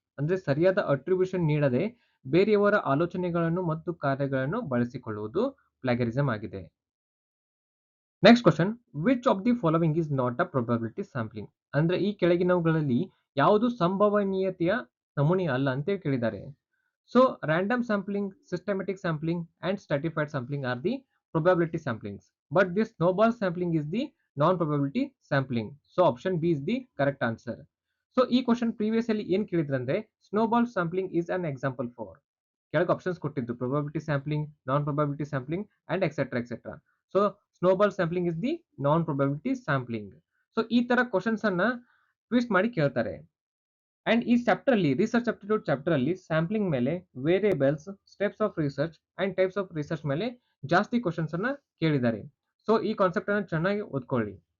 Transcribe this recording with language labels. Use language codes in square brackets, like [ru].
[kn] ಅಂದ್ರೆ ಸರಿಯಾದ ಅಟ್ರಿಬ್ಯೂಷನ್ ನೀಡದೆ ಬೇರೆಯವರ ಆಲೋಚನೆಗಳನ್ನು ಮತ್ತು ಕಾರ್ಯಗಳನ್ನು ಬಳಸಿಕೊಳ್ಳುವುದು ಪ್ಲಾಗರಿಸಮ್ ಆಗಿದೆ. [en] next question, which of the following is not a probability sampling [kn] ಅಂದ್ರೆ ಈ ಕೆಳಗಿನವುಗಳಲ್ಲಿ ಯಾವುದು ಸಂಭವನೀಯತೆಯ ನಮೂನೆ ಅಲ್ಲ ಅಂತ ಕೇಳಿದ್ದಾರೆ. [en] So random sampling, systematic sampling and stratified sampling are the probability samplings, but this snowball sampling is the non-probability sampling. So option B is the correct answer. So ಈ question previously [kn] ಏನ್ ಕೇಳಿದ್ರಂದ್ರೆ [en] snowball sampling is an example for [kn] ಕೆಳಗೆ options ಕೊಟ್ಟಿದ್ದು [en] probability sampling, non-probability sampling and etc. So snowball sampling is the non-probability sampling. [kn] So ಈ ತರ questions ಅನ್ನ twist ಮಾಡಿ ಕೇಳ್ತಾರೆ. And ಈ ಚಾಪ್ಟರ್ ಅಲ್ಲಿ ರಿಸರ್ಚ್ ಅಪ್ಟಿಟ್ಯೂಡ್ ಚಾಪ್ಟರ್ ಅಲ್ಲಿ ಸ್ಯಾಂಪ್ಲಿಂಗ್ ಮೇಲೆ, variables, steps of research and types of research ಮೇಲೆ ಜಾಸ್ತಿ ಕ್ವಶನ್ಸ್ ಅನ್ನ ಕೇಳಿದ್ದಾರೆ. ಸೊ ಈ ಕಾನ್ಸೆಪ್ಟ್ ಅನ್ನ ಚೆನ್ನಾಗಿ ಓದ್ಕೊಳ್ಳಿ.